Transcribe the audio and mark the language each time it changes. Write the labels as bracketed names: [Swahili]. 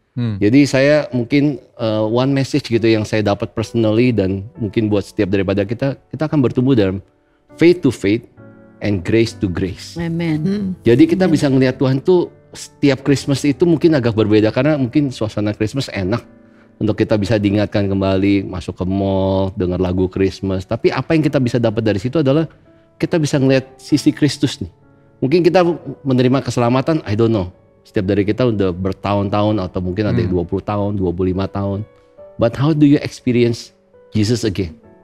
[Indonesian] Jadi saya mungkin one message gitu yang saya dapat personally dan mungkin buat setiap daripada kita akan bertumbuh dalam [English] faith to faith and grace to grace. [Indonesian] Amen. Jadi kita bisa ngelihat Tuhan tuh setiap Christmas itu mungkin agak berbeda karena mungkin suasana Christmas enak untuk kita bisa diingatkan kembali masuk ke mall, dengar lagu Christmas. Tapi apa yang kita bisa dapat dari situ adalah kita bisa ngelihat sisi Kristus nih. Mungkin kita menerima keselamatan, [English] I don't know. [Indonesian] Setiap dari kita udah bertahun-tahun atau mungkin ada yang 20 tahun, 25 tahun. [English] But how do you experience Jesus again?